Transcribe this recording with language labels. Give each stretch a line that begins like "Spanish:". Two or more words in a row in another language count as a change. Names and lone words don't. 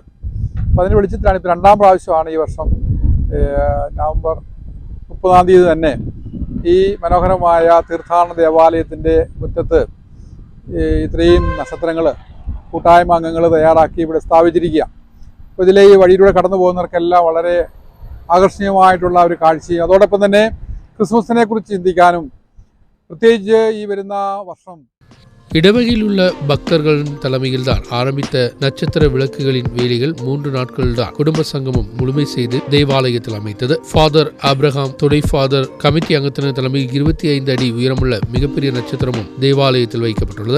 Malayalam: അപ്പോൾ അതിന് വെളിച്ചത്തിലാണ് ഇപ്പോൾ 2ാം പ്രാവശ്യമാണ് ഈ വർഷം നവംബർ 30-ാം തീയതി തന്നെ ഈ മനോഹരമായ തീർത്ഥാടന ദേവാലയത്തിൻ്റെ മുറ്റത്ത് ഇത്രയും നക്ഷത്രങ്ങൾ കൂട്ടായ്മ അംഗങ്ങൾ തയ്യാറാക്കി ഇവിടെ സ്ഥാപിച്ചിരിക്കുക. അപ്പോൾ ഇതിലെ ഈ വഴിയിലൂടെ കടന്നു പോകുന്നവർക്കെല്ലാം വളരെ ആകർഷണീയമായിട്ടുള്ള ഒരു കാഴ്ചയും അതോടൊപ്പം തന്നെ ക്രിസ്മസിനെ കുറിച്ച് ചിന്തിക്കാനും പ്രത്യേകിച്ച് ഈ വരുന്ന വർഷം
Tamil: இடவகையில் உள்ள பக்தர்களின் தலைமையில்தான் ஆரம்பித்த நட்சத்திர விளக்குகளின் வேலைகள் 3 நாட்கள் தான் குடும்ப சங்கமம் முழுமை செய்து தேவாலயத்தில் அமைத்தது. ஃபாதர் ஆப்ரஹாம் துணை ஃபாதர் கமிட்டி அங்கத்தினர் தலைமையில் 25 அடி உயரமுள்ள மிகப்பெரிய நட்சத்திரமும் தேவாலயத்தில் வைக்கப்பட்டுள்ளது.